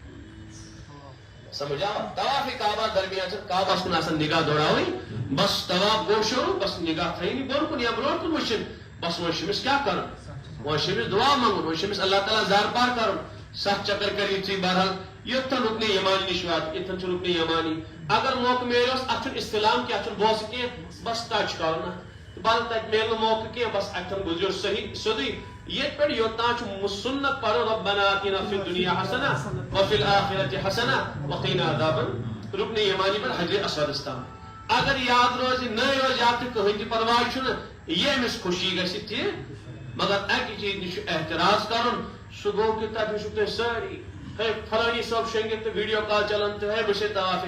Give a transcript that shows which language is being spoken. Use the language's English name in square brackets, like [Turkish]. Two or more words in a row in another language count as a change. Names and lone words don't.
[Kashmiri] سمجھا طواف کعبہ درمیان چھِ کعبس کُن آسان نگاہ دوڑاوٕنۍ بس طواف گوٚو شروع بس نگاہ تھٲیِنۍ بۄن کُن یا برونٛٹھ کُن وٕچھِنۍ بس وۄنۍ چھُ أمِس کیٛاہ کرُن وۄنۍ چھُ أمِس دعا منٛگُن وۄنۍ چھُ أمِس اللہ تعالیٰ زار پار کرُن 7 چکر کٔرِو ژٕ بہرحال یوٚتن رُکنہِ یمانی نِش وات ییٚتٮ۪ن چھُ رُکنہِ یمانی اگر موقعہٕ میلیوس اتھ چھُنہٕ استعلام کینٛہہ چھُنہٕ بوسہٕ کینٛہہ بس ٹچ کرُن اتھ بل تتہِ میلہِ نہٕ موقعہٕ کینٛہہ بس اتھن گُزریو صحیح سیوٚدُے ییٚتہِ پٮ۪ٹھ یوٚتام چھُ سُنت پرُن [Arabic] ربنا آتِنا فی الدنیا حسنہ وفی الآخرۃ حسنہ وقنا عذاب [Kashmiri] رُکنہِ یمانی پٮ۪ٹھ حجرِ اسودس تام اگر یاد روزِ نہ روزِ یاد تہِ کٕہٕنۍ تہِ پرواے چھُنہٕ ییٚمِس خوشی گژھِ تہِ مگر اکہِ چیٖز نِش چھُ احتراز کرُن سُہ گوٚو کہ تتہِ وٕچھِو تُہۍ سٲری ہے فلٲنی صٲب شۄنگِتھ تہٕ [English] video call [Kashmiri] چلان تہٕ ہے بہٕ چھُسے طواف